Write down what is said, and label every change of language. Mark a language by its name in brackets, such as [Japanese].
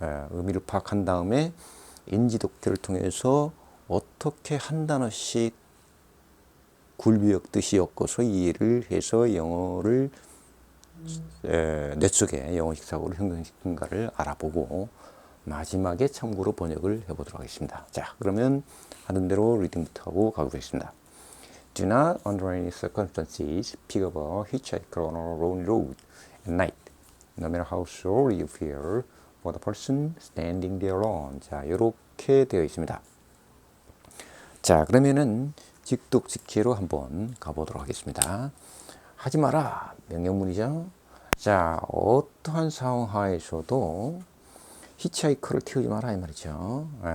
[Korean] 의미를 파악한 다음에 인지독해를 통해서 어떻게 한 단어씩 굴비역듯이 엮어서 이해를 해서 영어를 뇌 속에 영어식 사고를 형성시킨가를 알아보고 마지막에 참고로 번역을 해보도록 하겠습니다. 자, 그러면 하던 대로 리딩부터 하고 가보겠습니다. [English] Do not under any circumstances pick up a hitchhiker on a lonely road at night, no matter how sorry you feel for the person standing there alone. [Korean] 자, 이렇게 되어 있습니다. 자, 그러면은 직독직해로 한번 가보도록 하겠습니다. 하지 마라, 명령문이죠. 자, 어떠한 상황 하에서도 히치하이커를 태우지 마라 이 말이죠.